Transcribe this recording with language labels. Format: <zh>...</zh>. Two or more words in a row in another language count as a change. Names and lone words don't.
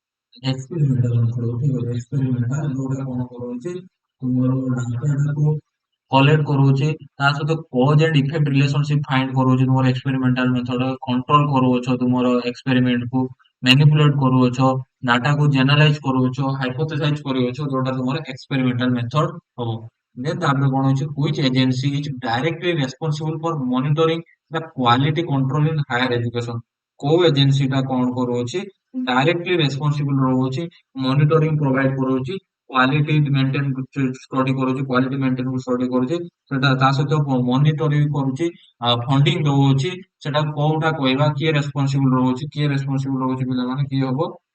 <en>experimental method</en> <or>ଠିକ ଅଛି ଏକ୍ସପେରିମେଣ୍ଟାଲ ଯୋଉଟା କଣ କରୁଛି ତୁମର ଡାଟାଟାକୁ କଲେକ୍ଟ କରୁଛି ତା ସହିତ</or> <en>cause and effect relationship</en> <or>ଫାଇଣ୍ଡ କରୁଛି ତୁମର</or> <en>experimental method</en> <or>କଣ୍ଟ୍ରୋଲ କରୁଅଛ ତୁମର ଏକ୍ସପେରିମେଣ୍ଟ କୁ ମ୍ୟାନିପୁଲେଟ କରୁଅଛ ଡାଟାକୁ ଜେନାଲାଇଜ କରୁଅଛ ହାଇପୋଥେସାଇଜ କରୁଅଛ ଯୋଉଟା ତୁମର</or> <en>experimental method</en> <or>ହବ ଦେନ୍ ତାପରେ କଣ ହଉଛି</or> <en>which agency is directly responsible for monitoring the quality control in higher education</en> <or>କୋଉ ଏଜେନ୍ସି ଟା କଣ କରୁଅଛି</or> <en>directly responsible</en> <or>ରହୁଛି</or> <en>monitoring provide</en> <or>କରୁଛି</or> <en>quality maintain study</en> <or>କରୁଛି</or> <en>quality maintain study</en> <or>କରୁଛି ସେଟା ତା ସହିତ ମନିଟରିଂ କରୁଛି ଫଣ୍ଡିଂ ଦଉଛି ସେଟା କୋଉଟା କହିବା କିଏ ରେସ୍ପନ୍ସିବୁଲ ରହୁଛି ପିଲାମାନେ କିଏ ହବ</or>